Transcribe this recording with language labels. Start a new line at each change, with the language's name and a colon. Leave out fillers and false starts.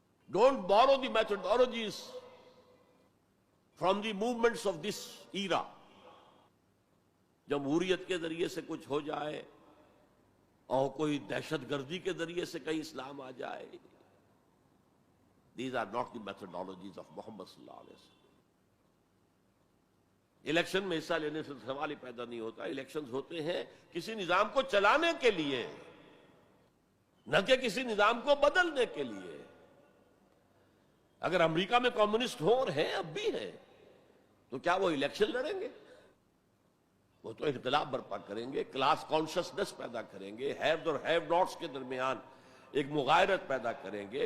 English: Don't borrow the methodologies from the movements of this era.
Urdu: جمہوریت کے ذریعے سے کچھ ہو جائے اور کوئی دہشت گردی کے ذریعے سے کہیں اسلام آ جائے.
English: These are not the methodologies of Muhammad صلی اللہ علیہ وسلم.
Urdu: الیکشن میں حصہ لینے سے سوال ہی پیدا نہیں ہوتا. الیکشنز ہوتے ہیں کسی نظام کو چلانے کے لیے، نہ کہ کسی نظام کو بدلنے کے لیے. اگر امریکہ میں کمیونسٹ ہوں اور ہیں، اب بھی ہیں، تو کیا وہ الیکشن لڑیں گے؟ وہ تو اختلاف برپا کریں گے، کلاس کانشسنس پیدا کریں گے، ہیوز اور ہیو ناٹس کے درمیان ایک مغایرت پیدا کریں گے.